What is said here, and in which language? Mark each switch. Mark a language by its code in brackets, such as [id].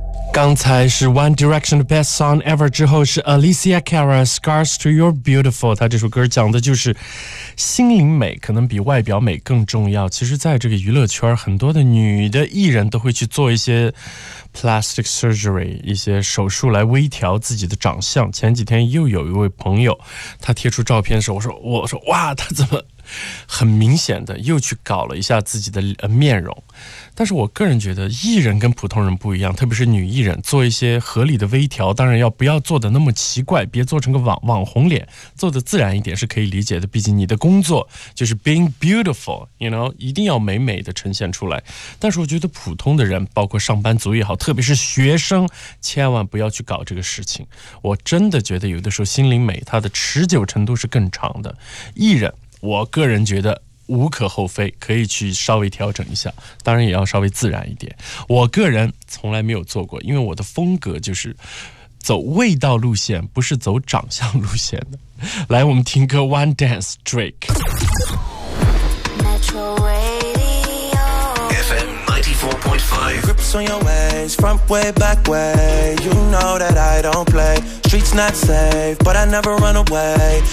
[zh] 刚才是 One Direction 的 Best Song Ever， 之后是 Alicia Cara Scars to Your Beautiful。她这首歌讲的就是心灵美可能比外表美更重要。其实在这个娱乐圈，很多的女的艺人都会去做一些 [en] plastic surgery， [zh] 一些手术来微调自己的长相。前几天又有一位朋友，她贴出照片的时候，我说哇，她怎么很明显的又去搞了一下自己的面容。但是我个人觉得艺人跟普通人不一样，特别是女艺人，做一些合理的微调，当然要不要做的那么奇怪，别做成个网红脸，做的自然一点是可以理解的，毕竟你的工作就是 [en] being beautiful， you know， [zh] 一定要美美的呈现出来。但是我觉得普通的人，包括上班族也好，特别是学生，千万不要去搞这个事情。我真的觉得有的时候心灵美它的持久程度是更长的。艺人我个人觉得无可厚非，可以去稍微调整一下，当然也要稍微自然一点。我个人从来没有做过，因为我的风格就是走味道路线，不是走长相路线的。来，我们听歌 One Dance Drake。 [en] FM 94.5 Grips on your ways, front way, back way. You know that I don't playStreets not safe, but I never run away.